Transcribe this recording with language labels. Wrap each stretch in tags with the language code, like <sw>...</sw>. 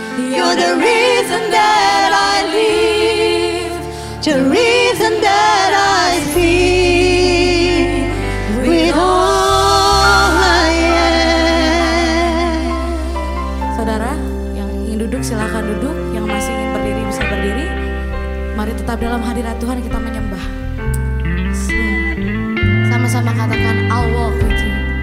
<en>You're the reason that I live, the reason that I see with all I am.</en> <id>Saudara yang ingin duduk silakan duduk, yang masih ingin berdiri bisa berdiri. Mari tetap dalam hadirat Tuhan kita menyembah. Sama-sama katakan</id> <en>I'll walk with you.</en>